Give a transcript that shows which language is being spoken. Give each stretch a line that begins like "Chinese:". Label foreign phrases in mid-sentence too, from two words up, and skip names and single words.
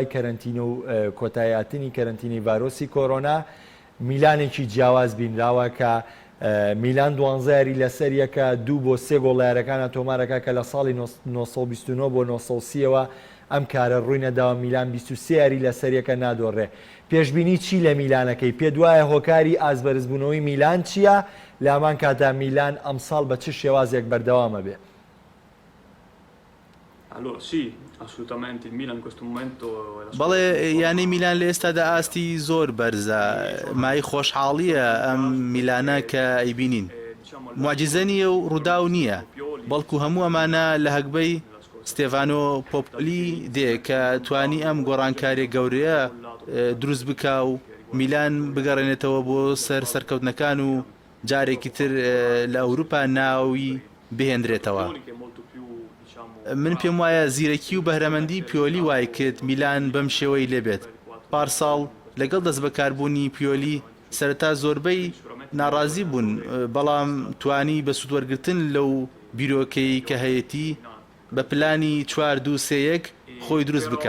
Central Kurdish: کەرەنتینە و کۆتاییاتنی کەرەنتینی ڤایرۆسی کۆرۆنا میلانێکی جیاواز بینراوە کە میلان 12 یاری لەسەر یەکە 2 بۆ 3 گۆڵ لە یاریەکانە تۆمارەکە کە لە ساڵی 1929 بۆ 1930ەوە ئەم کارە ڕووی نەداوە میلان 23 یاری لەسەر یەکە نادۆڕێ پێشبینی چی لە میلانەکەی پێ دوایە هۆکاری ئازبەرزبوونەوەی میلان چییە لامان کاتا میلان ئەمساڵ بە چ شێوازێک بەردەوامە بێ
Italian: Allora sì, assolutamente il Milan in questo momento è la squadra
Central Kurdish: بەڵێ
Italian: più forte.
Central Kurdish: یانەی میلان لە ئێستادا ئاستی زۆر بەرزە مای خۆشحاڵیە ئەم میلانە کە ئەیبینین معجزە نییە و ڕوودا و نییە بەڵکو هەموو ئەمانە لە هەکبەی ستێڤانۆ پۆپلی دێ کە توانی ئەم گۆڕانکاریە گەورەیە دروست بکا و میلان بگەڕێنێتەوە بۆ سەر سەرکەوتنەکان و جارێکی تر لە ئەوروپا ناوی بهێنرێتەوە.
Italian: Che è molto più, diciamo,
Central Kurdish: من پێم وایە زیرەکی و بەهرەمەندی پیۆلی وای کرد میلان بەم شێوەی لێبێت. پارساڵ لەگەڵ دەست بەکاربوونی پیۆلی سەرەتا زۆربەی ناڕازی بوون بەڵام توانی بە سوودوەرگرتن لەو بیرۆکەی کە هەیەی بە پلانی 4-2-3-1 خۆی دروست بکە.